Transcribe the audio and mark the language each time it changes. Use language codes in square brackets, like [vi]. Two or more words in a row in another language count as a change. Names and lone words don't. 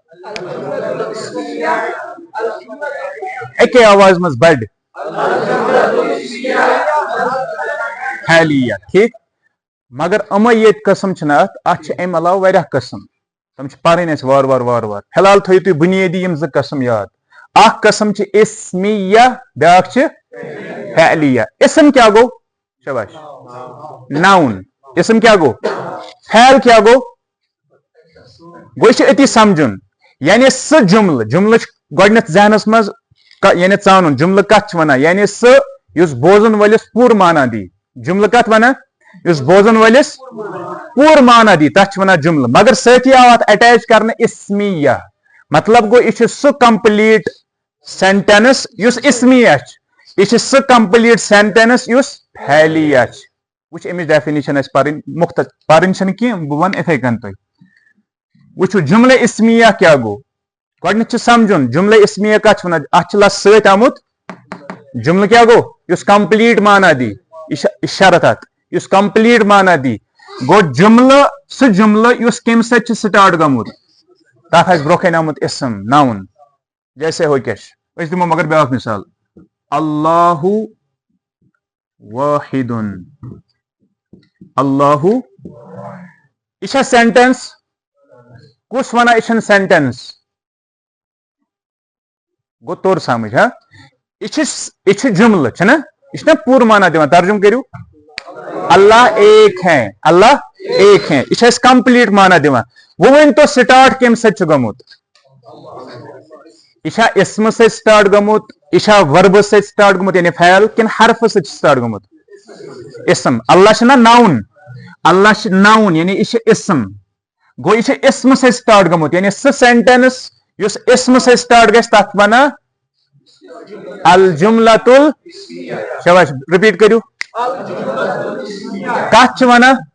[ks] اَکے آواز منٛز بڑِ فعلیہ ٹھیک مگر یِمے ییٚتہِ قسم چھِنہ اَتھ چھِ اَمہِ علاوٕ واریاہ قسم تِم چھِ پَرٕنۍ اَسہِ وارٕ وارٕ فی الحال تھٲیِو تُہۍ بُنیٲدی یِم زٕ قسم یاد اکھ قسم چھِ اسمیہ بیاکھ چھِ فعلیہ اسم کیا گوٚو شاباش ناؤن اسم کیا گوٚو فعل کیا گوٚو یہِ چھُ أتی سمجھُن یعنی سُہ جملہٕ چھُ گۄڈٕنیتھ ذہنس منٛز یعنی ژانُن جملہٕ کتھ چھِ ونان یعنی سُہ یُس بوزن وٲلِس پوٗرٕ مانا دی جملہٕ کتھ ونان یُس بوزن وٲلِس پوٗرٕ مانا دی تتھ چھِ ونان جملہٕ مگر سۭتی آو اتھ اٹیچ کرنہٕ اسمیہ مطلب گوٚو یہِ چھُ سُہ [en] complete sentence [ks] یُس اسمیہ چھِ یہِ چھِ سُہ [en] complete sentence [ks] یُس فعلیہ چھِ وٕچھ امِچ ڈیفِنیشن اسہِ پرٕنۍ مُختلف پرٕنۍ چھنہٕ کینٛہہ بہٕ ونہٕ اِتھے کٔنۍ تۄہہِ وٕچھو جملہ اسمیہ کیا گوٚو گۄڈٕنیتھ چھُ سمجھُن جملہ اسمیہ کتھ چھِ ونان اتھ چھُ لفظ سۭتۍ آمُت جملہٕ کیا گوٚو یُس کمپلیٖٹ مانا دی یہِ شرط اتھ یُس کمپلیٖٹ مانا دی گوٚو جملہٕ سُہ جملہٕ یُس کمہِ سۭتۍ چھُ سٹارٹ گوٚمُت تتھ آسہِ برونٛہہ کَنہِ آمُت اسم ناوُن [ur] جیسے ہو [ks] کیاہ چھُ أسۍ دِمو مگر بیاکھ مثال اللہ واحدٌ اللہ یہِ چھا سینٹینس کُس ونان یہِ چھنہٕ سینٹینس گوٚو توٚر سمجھ ہا یہِ چھُ جملہٕ چھُنہ یہِ چھُنہ پوٗرٕ مانا دِوان ترجُم کٔرِو [ur] اللہ ایک ہے اللہ ایک ہے [ks] یہِ چھُ اَسہِ کمپلیٖٹ مانا دِوان وۄنۍ ؤنۍتو سٹارٹ کمہِ سۭتۍ چھُ گوٚمُت یہِ چھا اسمہٕ سۭتۍ سٹارٹ گوٚمُت یہِ چھا وربہٕ سۭتۍ سٹارٹ گوٚمُت یعنی فعل کِنہٕ حرفہٕ سۭتۍ چھُ سٹارٹ گوٚمُت اسم اللہ چھُنہ ناوُن اللہ چھُ ناوُن یعنی یہِ چھُ اسم گوٚو یہِ چھُ اسمہٕ سۭتۍ سٹارٹ گوٚمُت یعنی سُہ سینٹینس یُس اسمہٕ سۭتۍ سٹارٹ گژھِ تتھ ونان الجملۃ شاباش رِپیٖٹ کٔرِو کتھ چھِ ونان